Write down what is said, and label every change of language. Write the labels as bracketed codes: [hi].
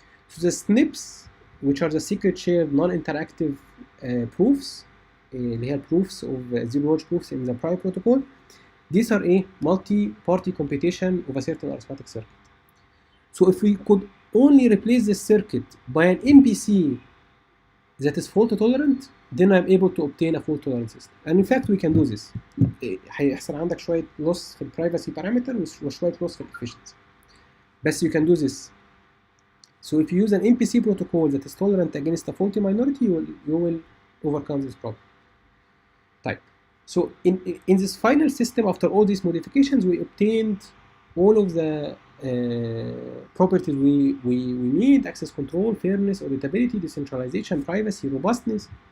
[en] So the SNPs, which are the secret shared non-interactive proofs, [ar] اللي هي [en] proofs of zero knowledge proofs in the Prio protocol, these are a multi-party computation of a certain arithmetic circuit. So if we could only replace this circuit by an MPC that is fault tolerant, then I'm able to obtain a fault tolerant system. And in fact we can do this. [ar] هيحصل عندك شوية loss في ال privacy parameter وشوية loss في ال efficiency. [en] بس you can do this. So if you use an MPC protocol that is tolerant against a faulty minority, you will overcome this problem. طيب So in this final system, after all these modifications, we obtained all of the properties we need: access control, fairness, auditability, decentralization, privacy, robustness.